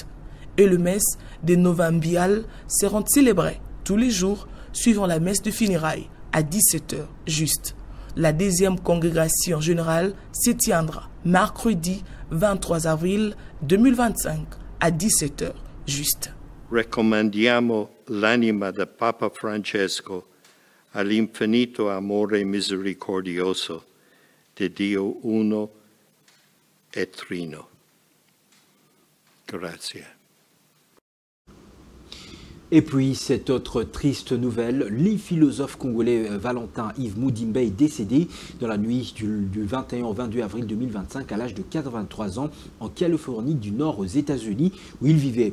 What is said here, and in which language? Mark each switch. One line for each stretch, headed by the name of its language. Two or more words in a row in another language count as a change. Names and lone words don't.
French: Et le messe des Novembiales seront célébrées tous les jours suivant la messe de funérailles à 17h juste. La deuxième congrégation générale se tiendra mercredi 23 avril 2025 à 17h juste.
Italian: Raccomandiamo l'anima del Papa Francesco all'infinito amore misericordioso di Dio uno e trino. Grazie.
French: Et puis, cette autre triste nouvelle, le philosophe congolais Valentin Yves Mudimbe est décédé dans la nuit du 21 au 22 avril 2025 à l'âge de 83 ans en Californie du Nord aux États-Unis où il vivait.